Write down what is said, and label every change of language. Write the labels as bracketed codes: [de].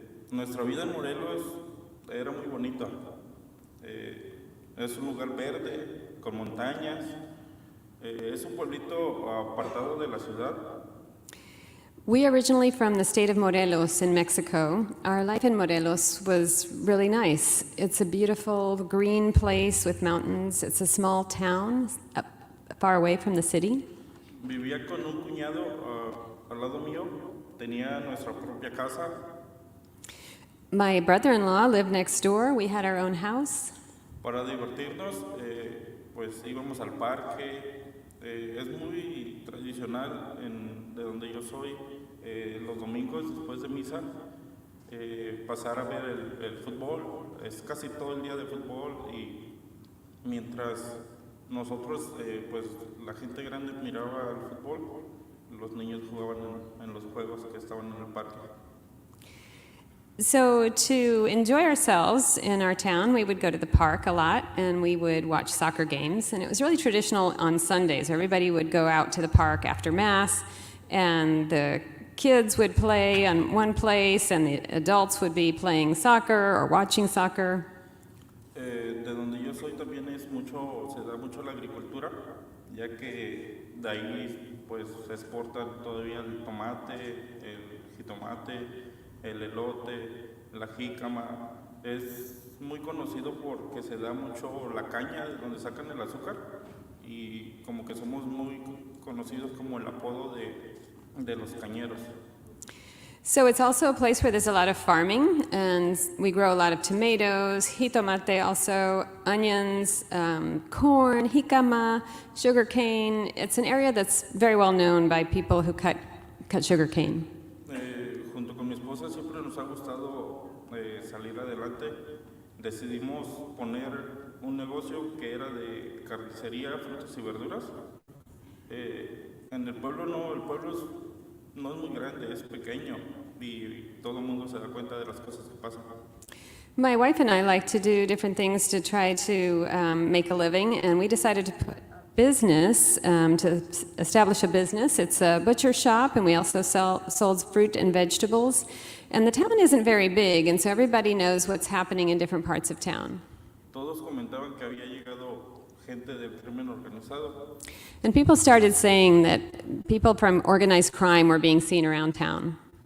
[es] Nuestra vida en Morelos era muy bonita. Es un lugar verde, con montañas. Es un pueblito apartado de la ciudad. [en] We are originally from the state of Morelos in Mexico. Our life in Morelos was really nice. It's a beautiful green place with mountains. It's a small town far away from the city. [es] Vivía con un cuñado al lado mío. Tenía nuestra propia casa. [en] My brother-in-law lived next door. We had our own house. [es] Para divertirnos, pues íbamos al parque. Es muy tradicional de donde yo soy, los domingos después de misa, pasar a ver el fútbol. Es casi todo el día de fútbol y mientras nosotros, pues la gente grande miraba el fútbol, los niños jugaban en los juegos que estaban en el parque. [en] So, to enjoy ourselves in our town, we would go to the park a lot and we would watch soccer games. And it was really traditional on Sundays. Everybody would go out to the park after Mass, and the kids would play on one place, and the adults would be playing soccer or watching soccer. [es] De donde yo soy también se da mucho la agricultura, ya que de ahí pues se exportan todavía el tomate, el jitomate, el elote, la jícama. Es muy conocido porque se da mucho la caña de donde sacan el azúcar y como que somos muy conocidos como el apodo de los cañeros. [en] So it's also a place where there's a lot of farming, and we grow a lot of tomatoes, jitomate also, onions, corn, jicama, sugarcane. It's an area that's very well known by people who cut sugarcane. [es] Junto con mi esposa siempre nos ha gustado salir adelante. Decidimos poner un negocio que era de carnicería, frutas y verduras. En el pueblo no es muy grande, es pequeño y todo el mundo se da cuenta de las cosas que pasan. [en] My wife and I like to do different things to try to make a living, and we decided to put business, to establish a business. It's a butcher shop, and we also sold fruit and vegetables. And the town isn't very big, and so everybody knows what's happening in different parts of town. [es] Todos comentaban que había llegado gente del crimen organizado. [en] And people started saying that people from organized crime were being seen around town.